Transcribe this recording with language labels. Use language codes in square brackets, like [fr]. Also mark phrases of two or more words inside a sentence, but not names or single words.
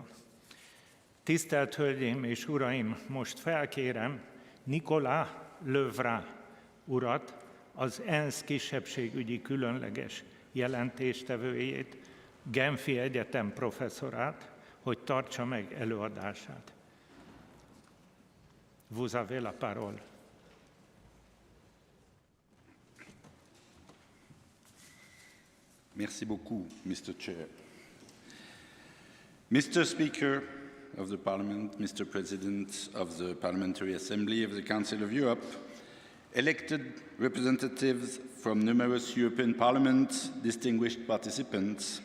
[hu] Tisztelt Hölgyeim és Uraim, most felkérem Nicolas Lövrá urat, az ENSZ kisebbségügyi különleges jelentéstevőjét, Genfi Egyetem professzorát, hogy tartsa meg előadását. [fr] Vous avez la parole. Merci beaucoup, [en] Mr. Chair. Mr. Speaker of the Parliament, Mr. President of the Parliamentary Assembly of the Council of Europe, elected representatives from numerous European parliaments, distinguished participants.